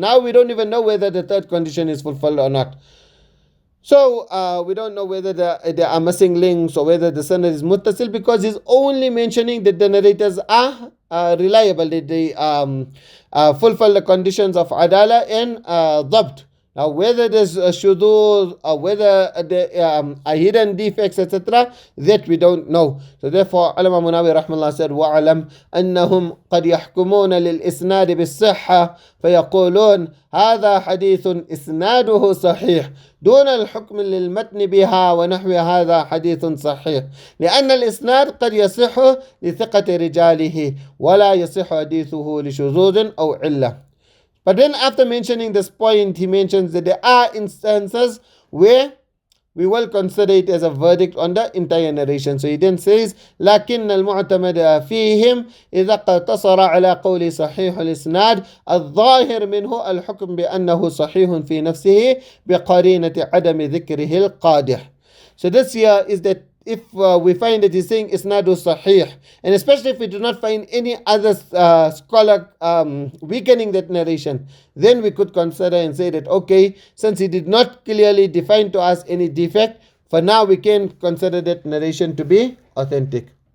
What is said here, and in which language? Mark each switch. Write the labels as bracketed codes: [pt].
[en] Now we don't even know whether the third condition is fulfilled or not. So we don't know whether there are missing links or whether the sanad is muttasil, because he's only mentioning that the narrators are reliable, that they fulfill the conditions of adala and dhabt. Now, whether there's a shudud or whether there are hidden defects, etc., that we don't know. So therefore, Alama Munawi rahmallah said, [ar] وَعَلَمْ أَنَّهُمْ قَدْ يَحْكُمُونَ لِلْإِسْنَادِ بِالصِّحَّةِ فَيَقُولُونَ هَذَا حَدِيثٌ إِسْنَادُهُ صَحِيحٌ دون الحكم للمتن بها ونحو هذا حديث صحيح لأن الإسناد قد يصح لثقة رجاله ولا يصح حديثه لشذوذ أو علة. [en] But then after mentioning this point, he mentions that there are instances where we will consider it as a verdict on the entire narration. So he then says, [ar] لكن المعتمد فيهم إذا اقتصر على قول صحيح الإسناد الظاهر منه الحكم بأنه صحيح في نفسه بقرينة عدم ذكره القادح. [en] So this here is that if we find that he's saying isnadu sahih, and especially if we do not find any other scholar weakening that narration, then we could consider and say that, okay, since he did not clearly define to us any defect, for now we can consider that narration to be authentic.